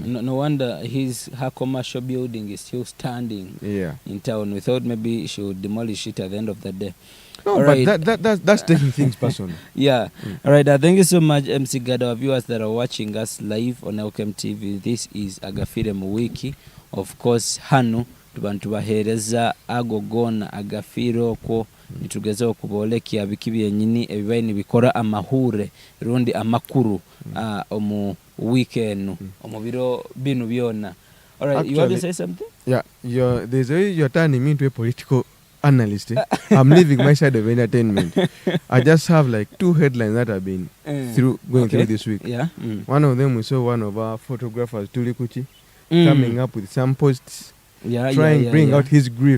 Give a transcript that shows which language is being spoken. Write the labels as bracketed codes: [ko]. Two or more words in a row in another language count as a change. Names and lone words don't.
[en] No wonder her commercial building is still standing in town. We thought maybe she would demolish it at the end of the day. No, all but right. that's taking things personal. Yeah. All right. Thank you so much, MC Gada. Our viewers that are watching us live on Elkem TV, this is AGAFIIRE mu wiki. [ttj] Of course, hano tubantu bahereza agogona AGAFIIRE okwo nitugeze okubolekya biki byenyini ebibaye nibikora amahure rundi amakuru omu weekend omu biro binu byona. [en] All right. Actually, you want to say something? Yeah. You're turning me into a political analyst. I'm leaving my side of entertainment. I just have like 2 headlines that I've been going through this week. Yeah. One of them, we saw one of our photographers, Tuli Kuchi, coming up with some posts trying to bring out his grief.